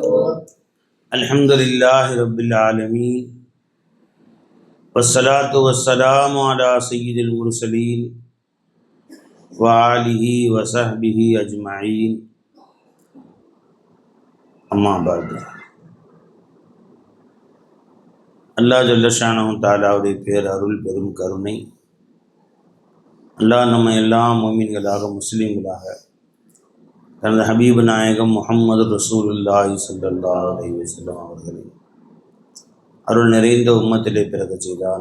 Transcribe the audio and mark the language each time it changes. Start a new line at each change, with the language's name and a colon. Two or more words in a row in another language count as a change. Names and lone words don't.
Arabic: الحمد لله رب العالمين والصلاة والسلام على سيد المرسلين وآله وصحبه أجمعين. أما بعد.
Tamil: அல்லாஹ்
Arabic: جل شأنه
Tamil: தஆலாவுடைய பேரருள் பெரும் கருணை, அல்லாஹ் நம்ம எல்லாம் முஃமின்களாக முஸ்லீம்களாக தனது ஹபீப் நாயகம் முஹம்மது
Arabic: رسول الله صلى الله عليه وسلم
Tamil: அவர்களை அருள் நிறைந்த உம்மத்திலே பிறக்க செய்தான்.